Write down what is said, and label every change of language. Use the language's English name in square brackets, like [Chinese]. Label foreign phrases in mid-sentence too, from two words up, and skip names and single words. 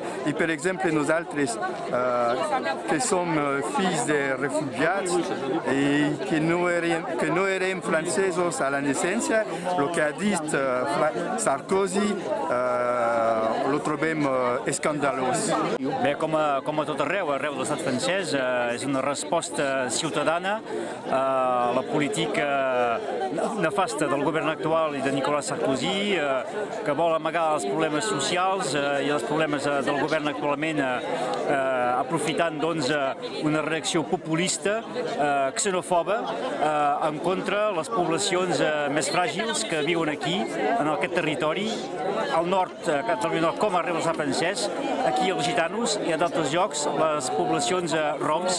[Italian] E per esempio noi che siamo figli di rifugiati e che noi eravamo francesi alla nascenza, lo che ha detto Sarkozy lo trobiamo scandaloso. [Catalan] Bé, com a tot arreu de l'estat francès, és una resposta ciutadana a la política nefasta del govern actual i de Nicolas Sarkozy, que vol amagar els problemes socials i els problemes del govern actualment aprofitant una reacció populista, xenofoba, en contra les poblacions més fràgils que viuen aquí, en aquest territori, al nord, a Catalunya Nord, com arreu de l'estat francès, aquí els gitanos i a d'altres llocs les poblacions roms.